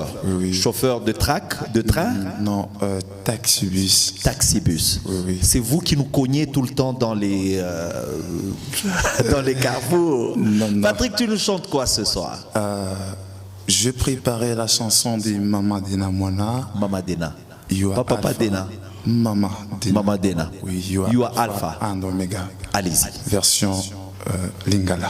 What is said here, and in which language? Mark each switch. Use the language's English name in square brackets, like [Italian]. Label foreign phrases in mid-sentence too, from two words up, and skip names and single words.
[French] Oui. Chauffeur de de train? Non, taxi-bus. Taxi-bus. Oui. C'est vous qui nous cognez tout le temps dans les dans les carrefours. Non. Patrick, tu nous chantes quoi ce soir? Je préparais la chanson de Mama Dena Mwana. Mama Dena. Papa Dena. Mama Dena. Mama Dena. Oui, [English] you are Alpha and Omega. [French] Allez-y. Version Lingala.